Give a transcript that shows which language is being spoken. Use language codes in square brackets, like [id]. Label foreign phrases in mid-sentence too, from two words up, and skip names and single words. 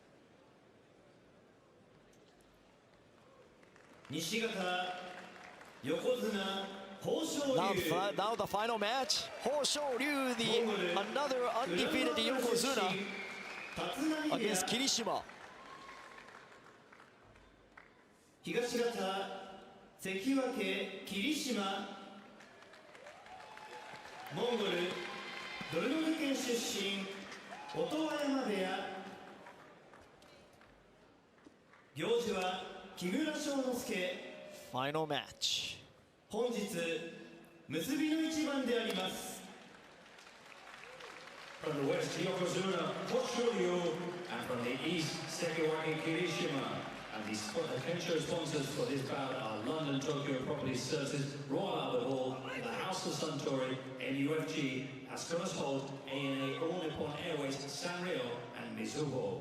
[en] Now the final match. Hoshoryu, another undefeated Yokozuna, against Kirishima. [ja] 東方関脇霧島モンゴルドルノル県出身音羽山部屋行司は木村庄之助 [en] Final match. [ja] 本日結びの一番であります [en] From the west, Yokozuna, Hoshoryu, and from the east, Sekiwaki Kirishima. And the potential sponsors for this bout are London Tokyo Property Services, Royal Albert Hall, the House of Suntory, NUFG, Ascot Holt, ANA, All Nippon Airways, Sanrio, and Mizuho.